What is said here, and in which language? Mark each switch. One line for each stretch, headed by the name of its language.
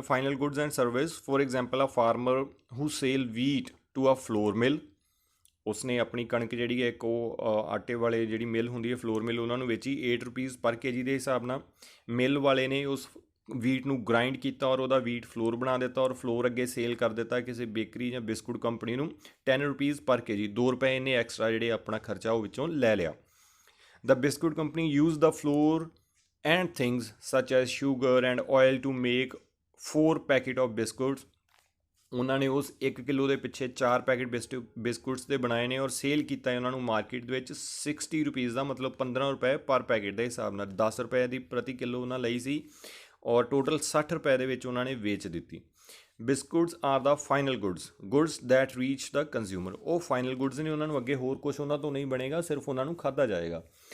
English: final goods and service, for example a farmer who sell wheat to a flour mill,
Punjabi: ਉਸਨੇ ਆਪਣੀ ਕਣਕ ਜਿਹੜੀ ਹੈ ਇੱਕ ਉਹ ਆਟੇ ਵਾਲੇ ਜਿਹੜੀ ਮਿਲ ਹੁੰਦੀ ਹੈ ਫਲੋਰ ਮਿਲ, ਉਹਨਾਂ ਨੂੰ ਵੇਚੀ 8 ਰੁਪੀਜ਼ ਪਰ kg ਦੇ ਹਿਸਾਬ ਨਾਲ। ਮਿਲ ਵਾਲੇ ਨੇ ਉਸ ਵੀਟ ਨੂੰ ਗ੍ਰਾਈਂਡ ਕੀਤਾ ਔਰ ਉਹਦਾ ਵੀਟ ਫਲੋਰ ਬਣਾ ਦਿੱਤਾ ਔਰ ਫਲੋਰ ਅੱਗੇ ਸੇਲ ਕਰ ਦਿੱਤਾ ਕਿਸੇ ਬੇਕਰੀ ਜਾਂ ਬਿਸਕੁਟ ਕੰਪਨੀ ਨੂੰ 10 ਰੁਪੀਜ਼ ਪਰ kg, 2 ਰੁਪਏ ਇਹਨੇ ਐਕਸਟਰਾ ਜਿਹੜੇ ਆਪਣਾ ਖਰਚਾ ਉਹ ਵਿੱਚੋਂ ਲੈ ਲਿਆ।
English: The biscuit company used the flour and things such as sugar and oil to make 4 packet of biscuits.
Punjabi: ਉਹਨਾਂ ਨੇ ਉਸ 1 ਕਿਲੋ ਦੇ ਪਿੱਛੇ 4 ਪੈਕਟ ਬਿਸਕੁਟਸ ਦੇ ਬਣਾਏ ਨੇ ਔਰ ਸੇਲ ਕੀਤਾ ਉਹਨਾਂ ਨੂੰ ਮਾਰਕੀਟ ਦੇ ਵਿੱਚ 60 ਰੁਪੀਜ਼ ਦਾ, ਮਤਲਬ 15 ਰੁਪਏ ਪਰ ਪੈਕਟ ਦੇ ਹਿਸਾਬ ਨਾਲ। 10 ਰੁਪਏ ਦੀ ਪ੍ਰਤੀ ਕਿਲੋ ਉਹਨਾਂ ਲਈ ਸੀ ਔਰ ਟੋਟਲ 60 ਰੁਪਏ ਦੇ ਵਿੱਚ ਉਹਨਾਂ ਨੇ ਵੇਚ ਦਿੱਤੀ।
English: biscuits are the final goods that reach the consumer,
Punjabi: ਉਹ ਫਾਈਨਲ ਗੁਡਸ ਨੇ, ਉਹਨਾਂ ਨੂੰ ਅੱਗੇ ਹੋਰ ਕੁਛ ਉਹਨਾਂ ਤੋਂ ਨਹੀਂ ਬਣੇਗਾ, ਸਿਰਫ ਉਹਨਾਂ ਨੂੰ ਖਾਧਾ ਜਾਏਗਾ।